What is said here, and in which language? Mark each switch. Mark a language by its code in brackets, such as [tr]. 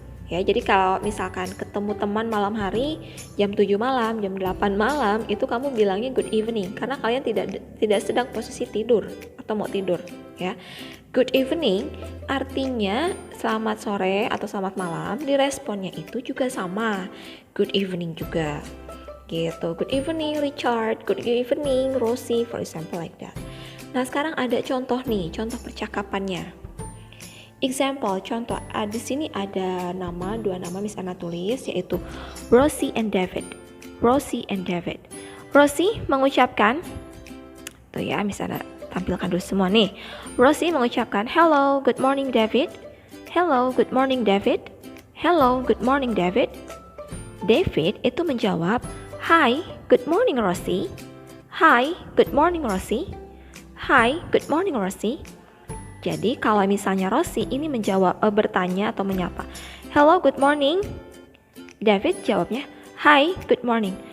[id] Ya, jadi kalau misalkan ketemu teman malam hari jam 7 malam, jam 8 malam, itu kamu bilangnya [en] good evening [id] karena kalian tidak sedang posisi tidur atau mau tidur, ya. [en] Good evening [id] artinya selamat sore atau selamat malam, di responnya itu juga sama. [en] Good evening [id] juga. Gitu. [en] Good evening Richard, good evening Rosie, for example like that. [id] Nah, sekarang ada contoh nih, contoh percakapannya. Example, contoh, di sini ada dua nama Miss Anna tulis, yaitu Rosie and David. Rosie and David. Rosie mengucapkan, tuh ya, Miss Anna tampilkan dulu semua nih. Rosie mengucapkan, [en] hello, good morning David. Hello, good morning David. Hello, good morning David. [id] David itu menjawab, [en] hi, good morning Rosie. Hi, good morning Rosie. Hi, good morning Rosie. [id] Jadi kalau misalnya Rosie ini menjawab, bertanya atau menyapa, [en] hello, good morning. David [id] jawabnya, [en] hi, good morning.